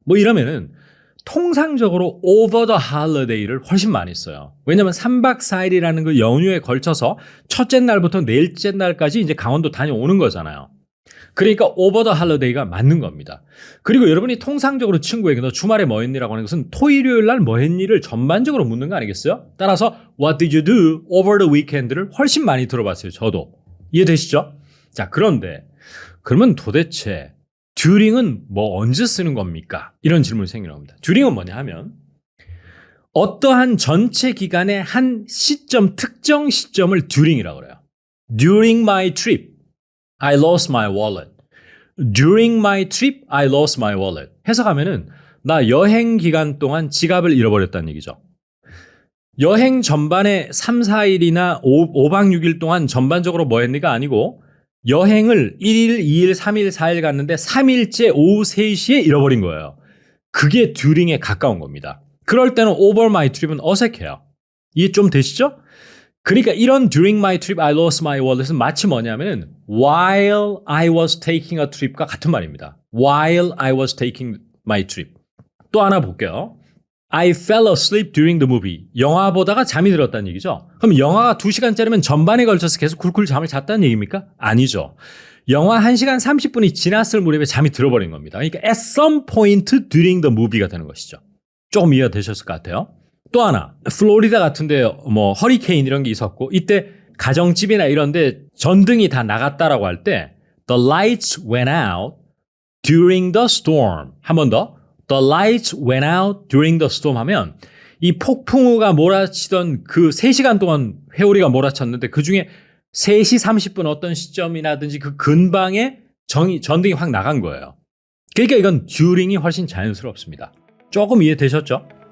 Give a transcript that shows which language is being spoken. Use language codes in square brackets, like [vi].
[ko] 뭐 이러면은 통상적으로 [en] over the holiday [ko] 를 훨씬 많이 써요. 왜냐면 3박 4일이라는 그 연휴에 걸쳐서 첫째 날부터 넷째 날까지 이제 강원도 다녀오는 거잖아요. 그러니까 [en] over the holiday [ko] 가 맞는 겁니다. 그리고 여러분이 통상적으로 친구에게 너 주말에 뭐 했니라고 하는 것은 토일, 요일 날 뭐 했니를 전반적으로 묻는 거 아니겠어요? 따라서 [en] what did you do over the weekend [ko] 를 훨씬 많이 들어봤어요. 저도. 이해되시죠? 자, 그러면 도대체 during은 뭐 언제 쓰는 겁니까? 이런 질문이 생기는 겁니다. during은 뭐냐 하면 어떠한 전체 기간의 한 시점, 특정 시점을 during이라고 그래요. [en] During my trip, I lost my wallet. During my trip, I lost my wallet. [ko] 해석하면은 나 여행 기간 동안 지갑을 잃어버렸다는 얘기죠. 여행 전반에 3, 4일이나 5박 6일 동안 전반적으로 뭐 했니가 아니고 여행을 1일, 2일, 3일, 4일 갔는데 3일째 오후 3시에 잃어버린 거예요. 그게 during에 가까운 겁니다. 그럴 때는 [en] over my trip [ko] 은 어색해요. 이해 좀 되시죠? 그러니까 이런 [en] during my trip, I lost my wallet [ko] 은 마치 뭐냐면 [en] while I was taking a trip [ko] 과 같은 말입니다. [en] While I was taking my trip. [ko] 또 하나 볼게요. [en] I fell asleep during the movie. [ko] 영화 보다가 잠이 들었다는 얘기죠. 그럼 영화가 2시간짜리면 전반에 걸쳐서 계속 쿨쿨 잠을 잤다는 얘기입니까? 아니죠. 영화 1시간 30분이 지났을 무렵에 잠이 들어버린 겁니다. 그러니까 [en] at some point during the movie [ko] 가 되는 것이죠. 조금 이해가 되셨을 것 같아요. 또 하나, 플로리다 같은데 뭐 허리케인 이런 게 있었고 이때 가정집이나 이런 데 전등이 다 나갔다라고 할 때 [en] the lights went out during the storm. [ko] 한 번 더. [en] The lights went out during the storm [ko] 하면 이 폭풍우가 몰아치던 그 3시간 동안 회오리가 몰아쳤는데 그중에 3시 30분 어떤 시점이라든지 그 근방에 전등이 확 나간 거예요. 그러니까 이건 during이 훨씬 자연스럽습니다. 조금 이해되셨죠?